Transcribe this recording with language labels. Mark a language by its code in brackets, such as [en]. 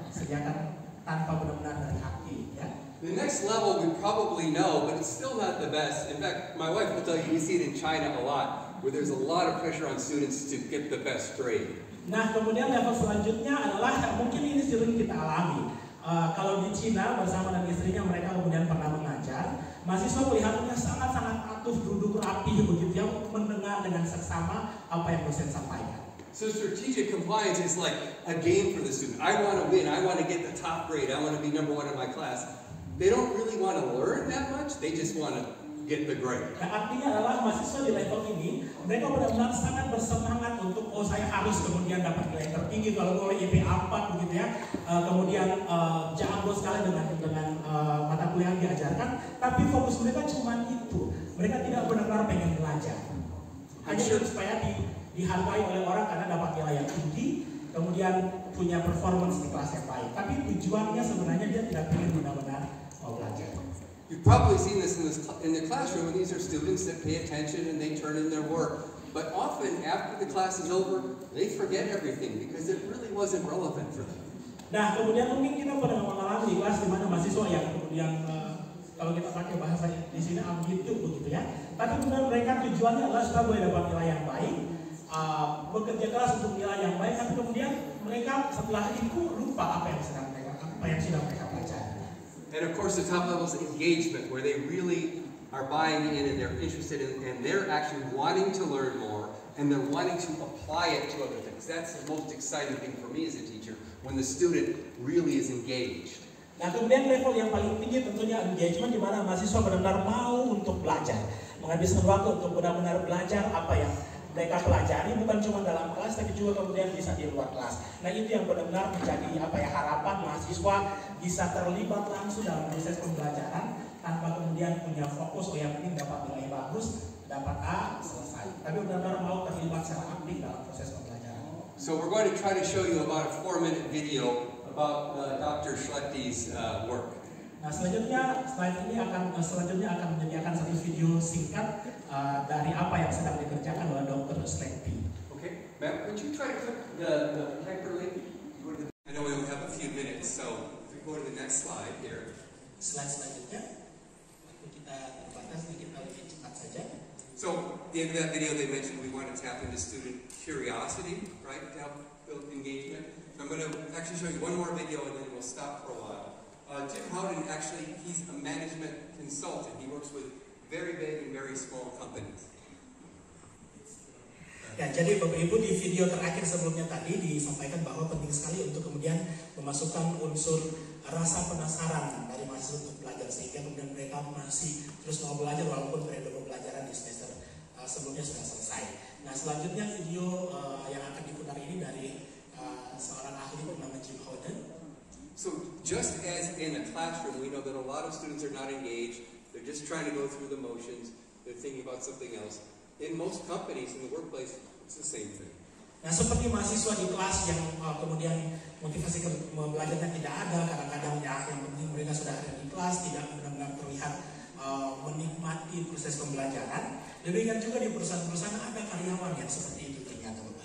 [id] Sediakan tanpa benar-benar dari hati, ya. [en] The next level we probably know, but it's still not the best. In fact, my wife will tell you, we see it in China a lot, where there's a lot of pressure on students to get the best grade. [id] Nah, kemudian level selanjutnya adalah mungkin ini sering kita alami. Kalau di Cina bersama dengan istrinya mereka kemudian pernah mengajar, mahasiswa kelihatannya sangat-sangat patuh, duduk rapi begitu ya, mendengar dengan seksama apa yang dosen sampaikan. So strategic compliance is like a game for the student. I want to win. I want to get the top grade. I want to be number one in my class. They don't really want to learn that much. They just want to get the grade. Nah, artinya adalah mahasiswa di level ini mereka benar-benar sangat bersemangat untuk saya harus kemudian dapat nilai tertinggi, kalau boleh IP 4 begitu ya. Kemudian jago sekali dengan mata kuliah yang diajarkan, tapi fokus mereka cuma itu. Mereka tidak benar-benar pengen belajar. Hanya supaya dihargai oleh orang karena dapat nilai yang tinggi, kemudian punya performance di kelas yang baik. Tapi tujuannya sebenarnya dia tidak pengen benar-benar mau belajar. [en] You've probably seen this in the classroom, and these are students that pay attention and they turn in their work. But often, after the class is over, they forget everything because it really wasn't relevant for them. [id] Nah, kemudian mungkin kita pernah mengalami di kelas di mana mahasiswa yang kemudian kalau kita pakai bahasa di sini ambigu begitu ya. Tapi kemudian mereka tujuannya adalah supaya boleh dapat nilai yang baik, bekerja keras untuk nilai yang baik, tapi kemudian mereka setelah itu lupa apa yang sudah mereka pelajari. [en] And of course, the top level is engagement, where they really are buying in and they're interested in, and they're actually wanting to learn more, and they're wanting to apply it to other things. That's the most exciting thing for me as a teacher, when the student really is engaged. [id] Nah, kemudian level yang paling tinggi tentunya engagement, di mana mahasiswa benar-benar mau untuk belajar, menghabiskan waktu untuk benar-benar belajar apa yang mereka pelajari, bukan cuma dalam kelas tapi juga kemudian bisa di luar kelas. Nah, itu yang benar-benar menjadi harapan mahasiswa bisa terlibat langsung dalam proses pembelajaran tanpa kemudian punya fokus yang penting dapat nilai bagus, dapat A, selesai. Tapi benar-benar mau terlibat secara aktif dalam proses pembelajaran. [en] So we're going to try to show you about a 4-minute video about Dr. Schletti's work. [id] Nah, selanjutnya slide ini akan menyediakan satu video singkat dari apa yang sedang dikerjakan oleh Dr. Schletti. [en] Okay, ma'am, could you try to click the hyperlink? I know we only have a few minutes, so if we go to the next slide here. [id] Slide selanjutnya, waktu kita terbatas, kita lebih cepat saja. [en] So, at the end of that video, they mentioned we want to tap into student curiosity, right, to help build engagement. So I'm going to actually show you one more video, and then we'll stop for a while. Jim Howden, actually, he's a management consultant. He works with very big and very small companies. [id] Ya, jadi Bapak Ibu, di video terakhir sebelumnya tadi disampaikan bahwa penting sekali untuk kemudian memasukkan unsur rasa penasaran dari mahasiswa untuk belajar, sehingga kemudian mereka masih terus mau belajar walaupun periode pembelajaran di semester sebelumnya sudah selesai. Nah, selanjutnya video yang akan diputar ini dari seorang ahli bernama Jim Howden. [en] So just as in a classroom, we know that a lot of students are not engaged, they're just trying to go through the motions, they're thinking about something else. In most companies, in the workplace, it's the same thing. [id] Nah, seperti mahasiswa di kelas yang kemudian motivasi belajarnya tidak ada, kadang-kadang ya yang penting mereka sudah ada di kelas, tidak benar-benar terlihat menikmati proses pembelajaran. Demikian juga di perusahaan-perusahaan ada karyawan yang seperti itu ternyata.